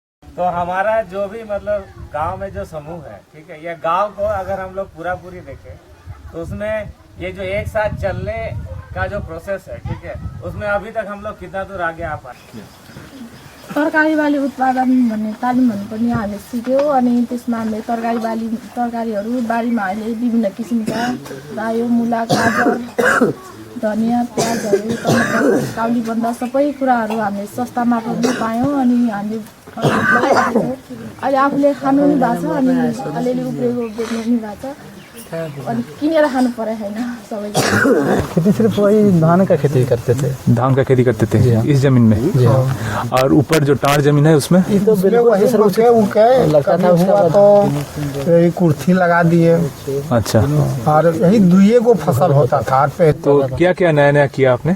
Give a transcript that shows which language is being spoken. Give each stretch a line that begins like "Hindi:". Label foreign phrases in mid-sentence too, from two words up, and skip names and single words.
Hindi: तो हमारा जो भी मतलब गांव में जो समूह है, ठीक है, ये गांव को अगर हम लोग पूरी देखें तो उसमें ये जो एक साथ चलने का जो प्रोसेस है, ठीक है, उसमें अभी तक हम लोग कितना दूर आगे आ पाए।
Nepali: तरकारी बाली उत्पादन भन्ने तालिम भन्नुपर्ने हामीले सिक्यौँ अनि त्यसमा हामीले तरकारीहरू बारीमा अहिले विभिन्न किसिमका रायो मुला गाजर धनियाँ प्याजहरू टमाटर काउली बन्दा सबै कुराहरू हामीले सस्ता मात्रामा पायौँ अनि हामीले अहिले आफूले खानु पनि भएको छ अनि अलिअलि उब्रेको बेच्नु पनि भएको छ अनि किनेर खानु परे हैन सबैजना।
Hindi: खेती सिर्फ वही धान का खेती करते थे। धान का खेती करते थे इस जमीन में जी हाँ। और ऊपर जो टार जमीन है उसमें ये तो बिल्कुल लगता था उसका तो यही कुर्सी लगा दिए। अच्छा, और यही दुए को फसल होता था पे। तो क्या क्या नया नया किया आपने?